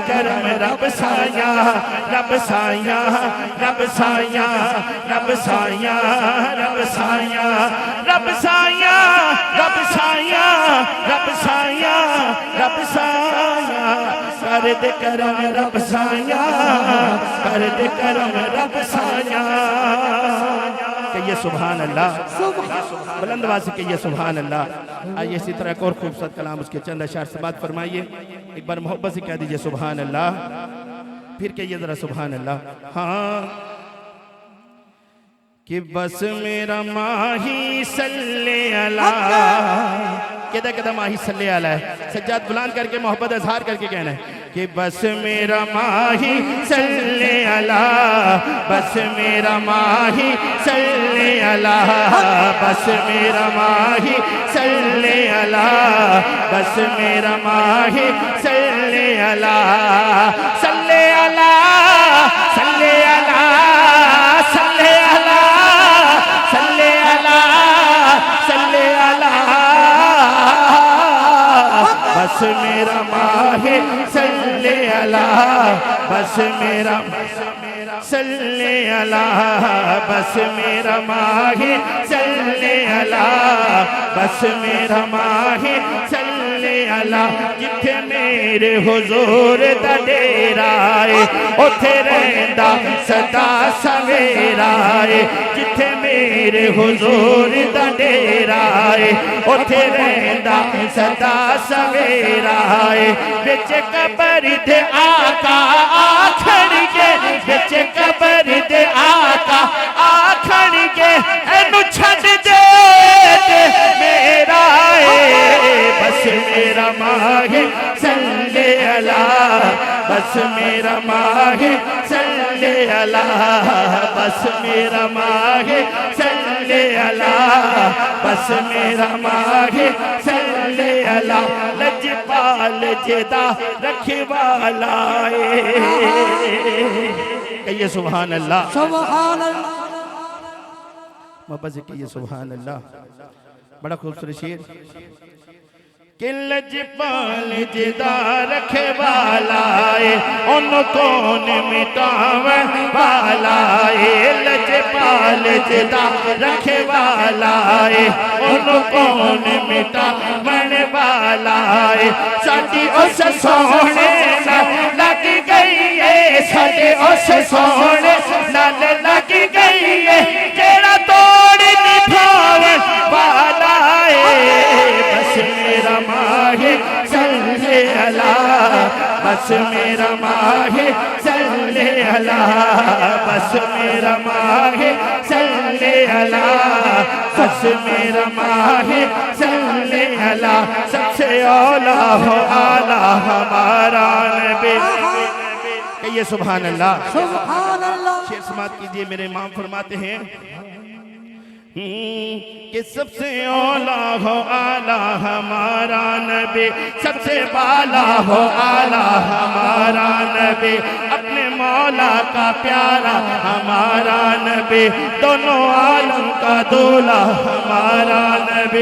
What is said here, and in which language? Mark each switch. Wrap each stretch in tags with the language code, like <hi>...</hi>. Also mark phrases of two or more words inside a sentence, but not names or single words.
<hi>करम रब साया रब साया रब साया रब साया रब साया रब साया रब साया रब साया रब साया कर दे करम रब साया कर दे करम रब साया कहिए</hi> <ar>سبحان الله</ar> <hi>बुलंद आवाज़ से कहिए</hi> <ar>سبحان الله.</ar> <hi>आइए इसी तरह एक और खूबसूरत कलाम उसके चंद अशार से बात फरमाइए एक बार मोहब्बत से कह दीजिए</hi> <ar>سبحان الله</ar> <hi>फिर कहिए जरा</hi> <ar>سبحان الله.</ar> <hi>हाँ कि बस मेरा माही</hi> <ar>صلى على</ar> <hi>कहता कहता माही</hi> <ar>صلى على</ar> <hi>है सज्जाद बुलंद करके मोहब्बत इजहार करके कहना है कि बस मेरा माही</hi> <ar>صلى على</ar> <hi>बस मेरा माही</hi> <ar>صلى على</ar> <hi>बस मेरा माही</hi> <ar>صلى على</ar> <hi>बस मेरा माही</hi> <ar>صلى على صلى على صلى على صلى على صلى على صلى على</ar> <pa>بس میرا ماہے</pa> <ar>صلى على</ar> <pa>بس میرا</pa> <ar>صلى على,</ar> <pa>بس میرا ماہی</pa> <ar>صلى على,</ar> <pa>بس میرا ماہی</pa> <ar>صلى على.</ar> <pa>جتھے میرے حضور دا ڈیرا ہے اوتھے رہندا سدا سویرا ہے. جتھے میرے حضور دا ڈیرا ہے اوتھے رہندا سدا سویرا ہے. وچ قبر دے آقا آکھنگے، وچ قبر دے آقا آکھنگے، اینوں چھڈ دے میرا ہے. بس میرا ماہی</pa> <ar>صلى على,</ar> <pa>بس میرا ماہی</pa> <ar>صلى على,</ar> <pa>بس میرا ماہی</pa> <ar>صلى على,</ar> <pa>بس میرا ماہی</pa> <ar>صلى على.</ar> <pa>لجپال جیہدا رکھوالا कहिए</pa> <ar>سبحان الله, سبحان الله.</ar> <hi>मोहब्बत से कहिए</hi> <ar>سبحان الله.</ar> <hi>बड़ा खूबसूरत शेर कि</hi> <pa>لجپال جیہدا رکھوالا ہے اُن کون مٹاوے والا ہے. لجپال جیہدا رکھوالا ہے اُن کون مٹاوے والا ہے. ساڈی اس سوہنے نال لگ گئی ہے، ساڈے اس سوہنے نال لگ گئی ہے، جیہڑا توڑ نبھاوے والا ہے. بس میرا ماہی</pa> <ar>صلى على,</ar> <pa>بس میرا ماہی</pa> <ar>صلى على,</ar> <pa>بس میرا ماہی</pa> <ar>صلى على,</ar> <pa>بس میرا ماہی</pa> <ar>صلى على.</ar> <hi>सबसे औला हो आला हमारा नबी कहिए</hi> <ar>سبحان الله, سبحان الله.</ar> <hi>शेर समात कीजिए। मेरे इमाम फरमाते हैं कि सबसे औला हो आला हमारा नबी, सबसे बाला हो आला हमारा नबी, अपने मौला का प्यारा हमारा नबी, दोनों आलम का दूल्हा हमारा नबी।</hi>